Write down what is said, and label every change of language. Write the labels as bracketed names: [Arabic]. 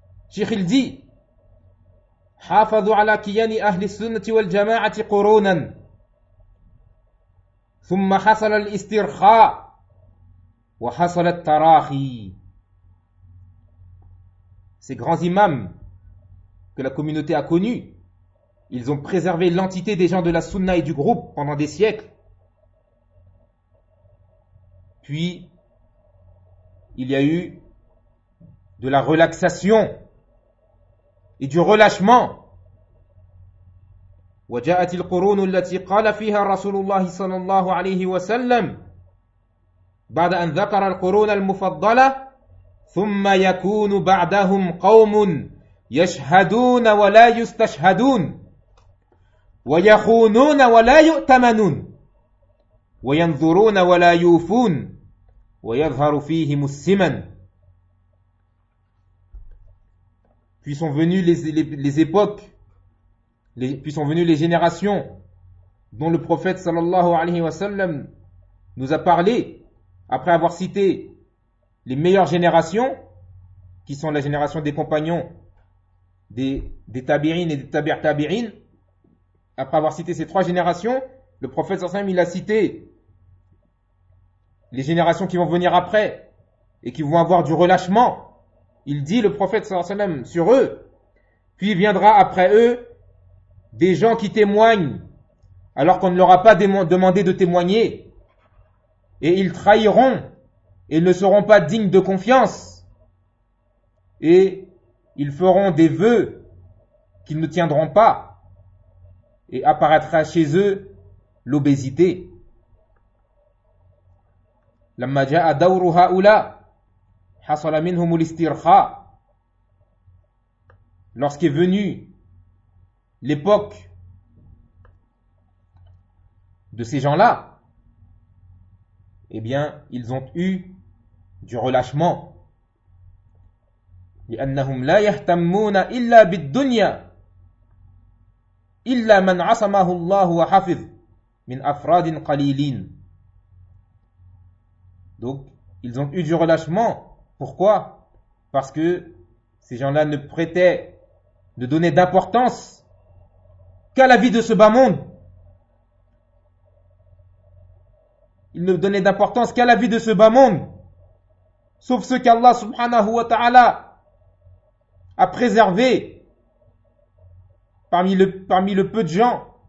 [French] Cheikh il dit, [Arabic] حافظوا على كيان أهل السنة والجماعة قرونا ثم حصل الاسترخاء وحصل التراخي. [French] Ces grands imams que la communauté a connus, ils ont préservé l'entité des gens de la sunna et du groupe pendant des siècles. Puis, il y a eu de la relaxation et du relâchement. [Arabic] وجاءت القرون التي قال فيها رسول الله صلى الله عليه وسلم بعد أن ذكر القرون المفضلة ثم يكون بعدهم قوم يشهدون ولا يستشهدون ويخونون ولا يؤتمنون وينظرون ولا يوفون ويظهر فيهم السمن. [French] Puis sont venues les époques, puis sont venues les générations dont le prophète sallallahu alayhi wa sallam nous a parlé après avoir cité les meilleures générations qui sont la génération des compagnons des tabirines et des tabir tabirines. Après avoir cité ces trois générations, le prophète sallallahu alayhi wa sallam il a cité les générations qui vont venir après et qui vont avoir du relâchement. Il dit le prophète sallallahu alayhi wa sallam sur eux, puis viendra après eux des gens qui témoignent alors qu'on ne leur a pas demandé de témoigner, et ils trahiront et ne seront pas dignes de confiance, et ils feront des vœux qu'ils ne tiendront pas, et apparaîtra chez eux l'obésité. [Arabic] لما جاء دور هؤلاء حصل منهم الاسترخاء. [French] Lorsqu'est venue l'époque de ces gens-là, eh bien, ils ont eu du relâchement. [Arabic] لأنهم لا يهتمون إلا بالدنيا إلا من عصمه الله وحفظ من أفراد قليلين. [French] Donc, ils ont eu du relâchement. Pourquoi? Parce que ces gens-là ne prêtaient, ne donnaient d'importance qu'à la vie de ce bas monde. Ils ne donnaient d'importance qu'à la vie de ce bas monde. Sauf ceux qu'Allah subhanahu wa ta'ala a préservés parmi le peu de gens.